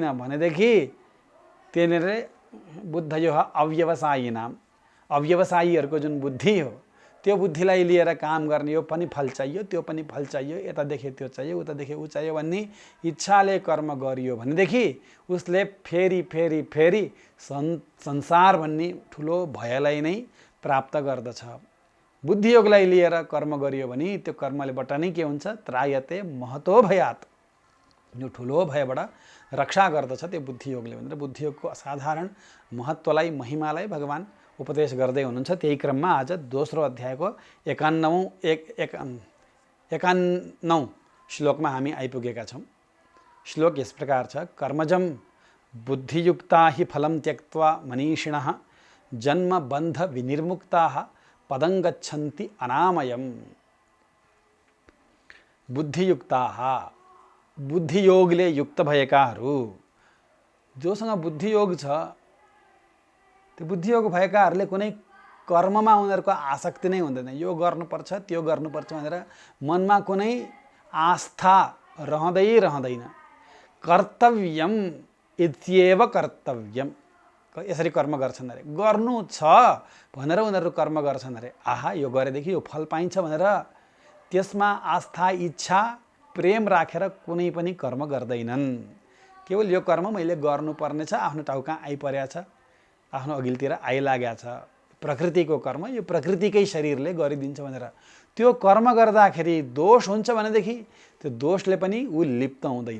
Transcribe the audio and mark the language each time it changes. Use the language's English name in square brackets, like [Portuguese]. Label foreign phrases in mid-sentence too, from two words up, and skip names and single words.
[Nepali] भनेदेखि त्यसले बुद्धयो अव्यवसायी नाम, अव्यवसायीहरूको जुन बुद्धि हो त्यो बुद्धिलाई लिएर काम गर्ने, यो पनि फल चाहियो त्यो पनि फल चाहियो, यता देखे त्यो चाहियो उता देखे ऊ चाहियो भन्ने इच्छाले कर्म गरियो भनेदेखि उसले फेरि फेरि फेरि संसार भन्ने ठुलो भयलाई नै प्राप्त गर्दछ। बुद्धियोगलाई लिएर कर्म गरियो भने त्यो कर्मलेबाट नै के हुन्छ, [Sanskrit] त्रायते महतो भयात्, [Nepali] यो ठुलो भयबाट रक्षा गर्दछ त्यो बुद्धियोगले भनेर बुद्धियोगको असाधारण महत्त्वलाई, महिमालाई भगवान उपदेश गर्दै हुनुहुन्छ। त्यही क्रममा आज दोस्रो अध्यायको 51 श्लोकमा हामी आइपुगेका छौँ। श्लोक यस प्रकार छ। [Sanskrit] कर्मजं बुद्धियुक्ता हि फलं त्यक्त्वा मनीषिणः जन्म बन्ध विनिर्मुक्ताः पदं गच्छन्ति अनामयम्। [Nepali] बुद्धियुक्ताः, बुद्धियोगले युक्त भएकाहरू, जोसँग बुद्धियोग छ त्यो बुद्धियोग भएकाहरूले कुनै कर्ममा उनीहरूको आसक्ति नै हुँदैन। यो गर्नुपर्छ त्यो गर्नुपर्छ भनेर मनमा कुनै आस्था रहँदैन। [Sanskrit] कर्तव्यम इत्येव कर्तव्यम, [Nepali] यसरी कर्म गर्छन् अरे, गर्नु छ भनेर उनीहरू कर्म गर्छन् अरे। आहा यो गरेदेखि यो फल पाइन्छ भनेर त्यसमा आस्था, इच्छा, प्रेम राखेर कुनै पनि कर्म गर्दैनन्। केवल यो कर्म मैले गर्नुपर्ने छ, आफ्नो ठाउँ कहाँ आइपरेको छ, आफ्नो अघिल्तिर आइलागेको छ, प्रकृतिको कर्म यो प्रकृतिकै शरीरले गरिदिन्छ भनेर त्यो कर्म गर्दाखेरि दोष हुन्छ भनेदेखि त्यो दोषले पनि ऊ लिप्त हुँदैन।